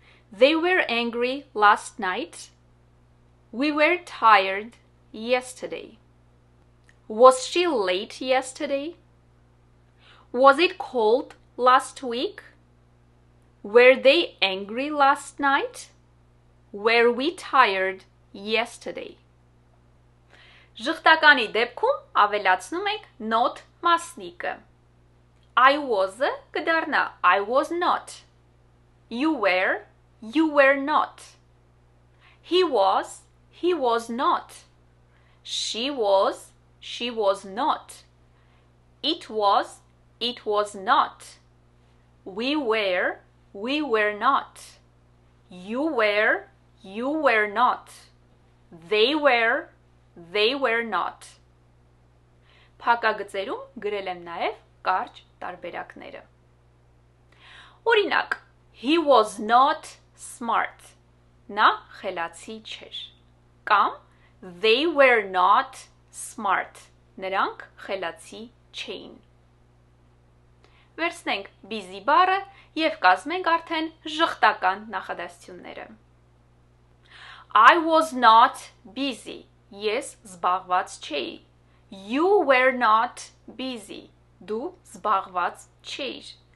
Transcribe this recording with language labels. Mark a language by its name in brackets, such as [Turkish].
[English] They were angry last night. We were tired yesterday. Was she late yesterday? Was it cold last week? Were they angry last night? Were we tired yesterday? [Armenian] Ժխտականի դեպքում ավելացնում ենք not մասնիկը. [English] I was-ը [Armenian] կդառնա [English] I was not. You were not. He was not. She was not. It was not. We were not. You were not. They were not. [Armenian] Փակագծերում գրել եմ նաև կարճ տարբերակները. Օրինակ, [English] he was not smart. [Armenian] Նա խելացի չէր. Կամ [English] they were not smart. [Armenian] Նրանք խելացի չէին. Վերցնենք busy բառը և կազմենք արդեն ժխտական նախադասությունները. [English] I was not busy. [Armenian] Ես զբաղված չէի. [English] You were not busy. [Armenian] Դու զբաղված չէիր.